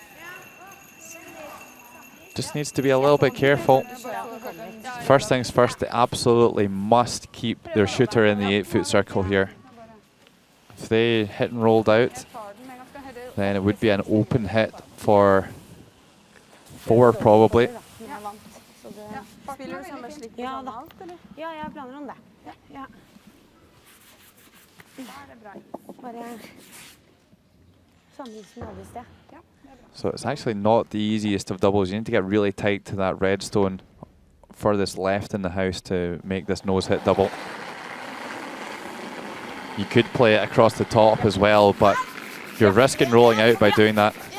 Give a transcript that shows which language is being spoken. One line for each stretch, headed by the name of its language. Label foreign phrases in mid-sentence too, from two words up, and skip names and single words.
English: Just needs to be a little bit careful. First things first, they absolutely must keep their shooter in the 8-foot circle here. If they hit and rolled out, then it would be an open hit for 4 probably.
Norwegian: Ja, jeg planer om det. Ja. Bare
English: So it's actually not the easiest of doubles. You need to get really tight to that red stone furthest left in the house to make this nose hit double. You could play it across the top as well, but you're risking rolling out by doing that.